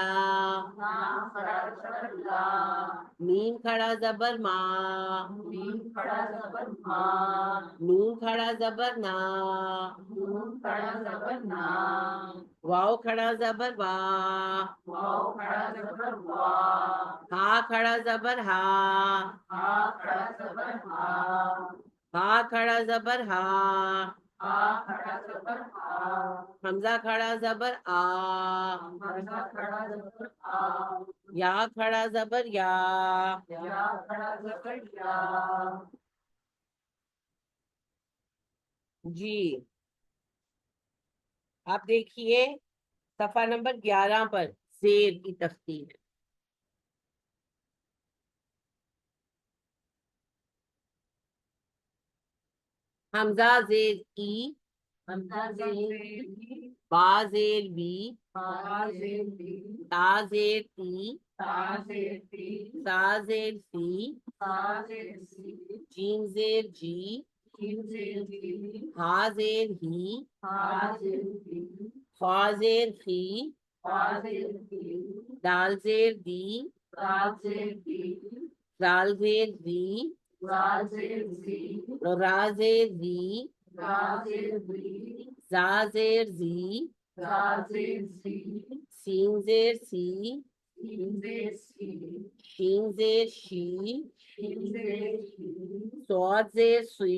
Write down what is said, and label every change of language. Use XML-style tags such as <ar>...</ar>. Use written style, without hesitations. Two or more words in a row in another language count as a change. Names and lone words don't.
<ur>لام کھڑا زبر لا، میم کھڑا زبر ما، میم کھڑا زبر ما، نون کھڑا زبر نا، نون کھڑا زبر نا، واو کھڑا زبر وا، واو کھڑا زبر وا، ہا کھڑا زبر ہا، ہا کھڑا زبر ہا، ہا کھڑا زبر ہا، ہا کھڑا زبر ہا، حمزہ کھڑا زبر آ، حمزہ کھڑا زبر آ، یا کھڑا زبر یا، یا کھڑا زبر یا، جی آپ دیکھیے صفحہ نمبر 11 پر زیر کی تفصیل، حمزہ زیر ای، حمزہ زیر ای، با زیر بی، با زیر بی، تا زیر تی، تا زیر تی، سا زیر سی، سا زیر سی، جیم زیر جی، جیم زیر جی، ہا زیر ہی، ہا زیر ہی، خا زیر خی، خا زیر خی، دال زیر دی، دال زیر دی، زال زیر زی، زال زیر زی، را زیر زی، را زیر زی، زا زیر زی، زا زیر زی، سین زیر سی، سین زیر سی، شین زیر شی، شین زیر شی، صاد زیر سی،</ur>